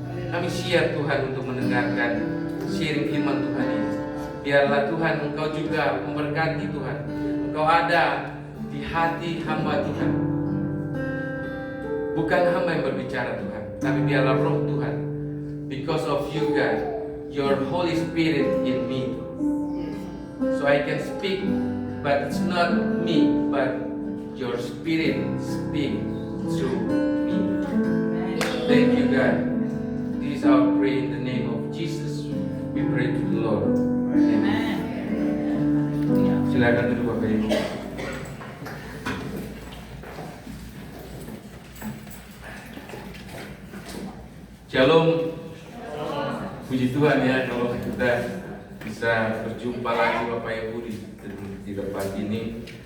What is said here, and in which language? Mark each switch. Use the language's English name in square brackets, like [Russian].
[Indonesian] Kami siap Tuhan untuk mendengarkan sharing firman Tuhan ini. Biarlah Tuhan Engkau juga memberkati Tuhan. Engkau ada di hati hamba Tuhan. Bukan hamba yang berbicara Tuhan, tapi biarlah Roh Tuhan. [English] Because of you God, your Holy Spirit in me. So I can speak, but it's not me, but your Spirit speak through me. Thank you God. This is our prayer in the name of Jesus. We pray to the Lord. Amen. [Indonesian] Silakan duduk Bapak Ibu. Shalom. Puji Tuhan ya, kalau kita bisa berjumpa lagi Bapak Ibu di tempat ini.